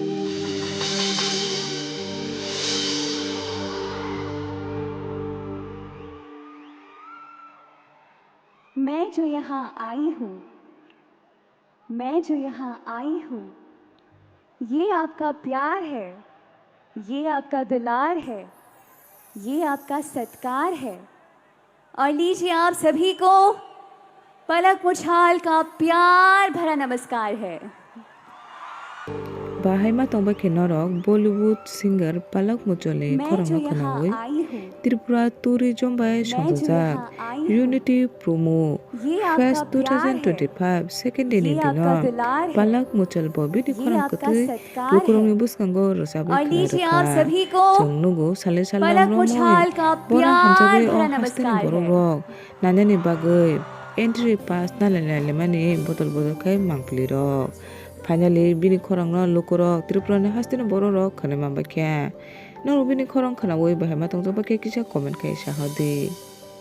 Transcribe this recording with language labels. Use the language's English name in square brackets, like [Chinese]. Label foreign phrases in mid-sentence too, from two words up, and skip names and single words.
[Hindi] मैं जो यहाँ आई हूँ, मैं जो यहाँ आई हूँ, ये आपका प्यार है, ये आपका दुलार है, ये आपका सत्कार है। और लीजिए आप सभी को पलक मुछाल का प्यार भरा नमस्कार है। [Kok Borok] Bahai tongba kenorok [English] Bollywood singer [Kok Borok] Palak Muchole [Hindi] मैं जो [Kok Borok] korangno [Hindi] यहाँ [Kok Borok] khanawi [Hindi] आई हूँ, [Kok Borok] Tripura tourism by [Hindi] मैं जो [Kok Borok] Songdojak [Hindi] यहाँ आई हूँ, [Kok Borok] Unity Promo [Hindi] ये आपका [Kok Borok] Fest [Hindi] प्यार है, [English] 2025 second day [Hindi] ये [Kok Borok] ni [Hindi] आपका [Kok Borok] dino [Hindi] दुलार है, [Kok Borok] Palak Muchal bobi ni [Hindi] ये [Kok Borok] korang [Hindi] आपका [Kok Borok] kutui [Hindi] सत्कार है। [Kok Borok] lukurong buskango rosabai [Hindi] और लीजिए आप [Kok Borok] khairaka [Hindi] सभी को [Kok Borok] Chongnugo sale sal [Hindi] पलक [Kok Borok] namromoi [Hindi] मुछाल का [Kok Borok] Bora [Hindi] प्यार [Kok Borok] hamjagoi [Hindi] भरा [Kok Borok] o hasteni [Hindi] नमस्कार है। [Kok Borok] borok nanyani bagoi [English] entry pass [Kok Borok] nalalale mani botol kai mangplirok Finally, bini korang no lukurok Tripura ni hasteni borok khane mambakya. Nang bini korang khana woi bahai matong jaba kisa comment kai sahodi.